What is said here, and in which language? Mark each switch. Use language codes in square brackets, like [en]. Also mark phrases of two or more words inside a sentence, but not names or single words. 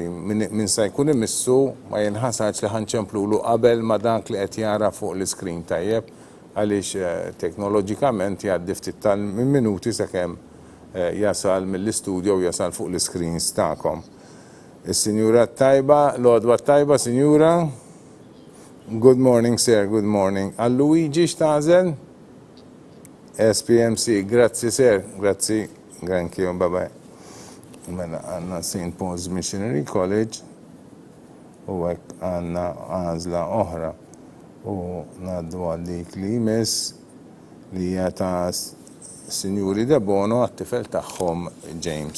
[mt] Min sa jkun imissu ma jinħasax li ħanċemplulu qabel ma dak li qed jara fuq l-iskrin tajjeb għaliex teknoloġikament jgħaddi ftit tal-minuti sakemm jasal mill-istudju u jasal fuq l-screens tagħkom. Is-Sinjura Tajba, l-Odwa Tajba, Sinjura. [en] Good morning, sir, good morning. [mt] Luigi x'tażel? SPMC, grazzi, sir, grazzi, [en] thank you, bye-bye. [mt] Mela għanna St. Paul's Missionary College u għek għanna għazla oħra u naddu għallik li jmiss li jgħata Sinjuri De Bono għattifel taħħom James.